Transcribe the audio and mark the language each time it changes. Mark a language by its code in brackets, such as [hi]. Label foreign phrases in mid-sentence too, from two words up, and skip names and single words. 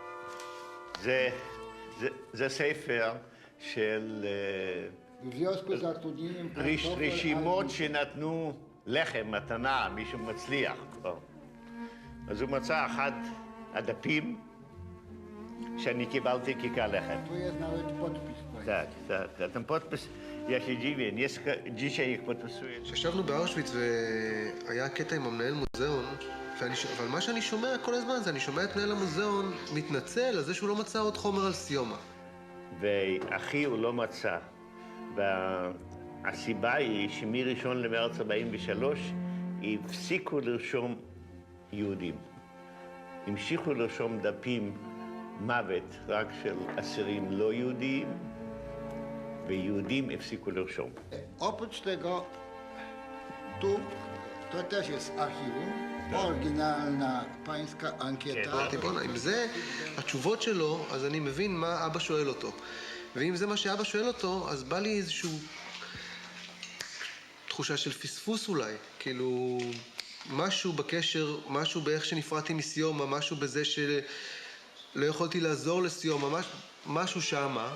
[he] זה ספר של רשימות שנתנו לחם, מתנה, מישהו מצליח. אז הוא מצא אחד הדפים שאני קיבלתי כלחם. [pl] Tu jest nawet podpis. Tak, tak. Ten podpis, ja się dziwię, dzisiaj ich podpisuję. [he] כשישבנו באושוויץ והיה קטע עם המנהל מוזיאון, אבל מה שאני שומע כל הזמן זה, אני שומע את מנהל המוזיאון מתנצל על זה שהוא לא מצא עוד חומר על סיומה. ואחי הוא לא מצא. והסיבה היא שמ-1 למרץ 43 הפסיקו לרשום יהודים. המשיכו לרשום דפים מוות רק של אסירים לא יהודים, ויהודים הפסיקו לרשום. [pl] Oprócz tego, tu to też jest archiwum. Oryginalna pańska ankieta. [he] אמרתי, בוא'נה, אם זה התשובות שלו, אז אני מבין מה אבא שואל אותו. ואם זה מה שאבא שואל אותו, אז בא לי איזשהו תחושה של פספוס אולי. כאילו, משהו בקשר, משהו באיך שנפרדתי מסיומה, משהו בזה שלא יכולתי לעזור לסיומה, משהו שמה.